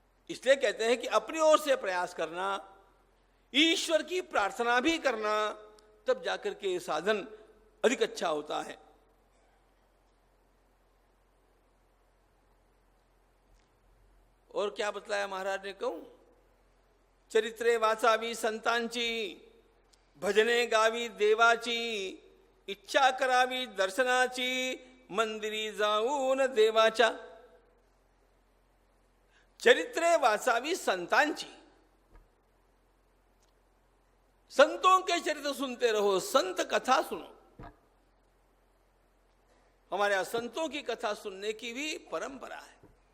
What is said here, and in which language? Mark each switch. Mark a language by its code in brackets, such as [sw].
[hi] इसलिए कहते हैं कि अपनी ओर से प्रयास करना, ईश्वर की प्रार्थना भी करना, तब जाकर के साधन अधिक अच्छा होता है। और क्या बतलाया महाराज ने? [mr] कहूं, चरित्रे वाचावी संतांची, भजने गावी देवाची, इच्छा करावी दर्शनाची, मंदिरी जाऊन देवाच्या। चरित्रे वाचावी संतांची, [hi] संतों के चरित्र सुनते रहो, संत कथा सुनो। हमारे यहां संतों की कथा सुनने की भी परंपरा है।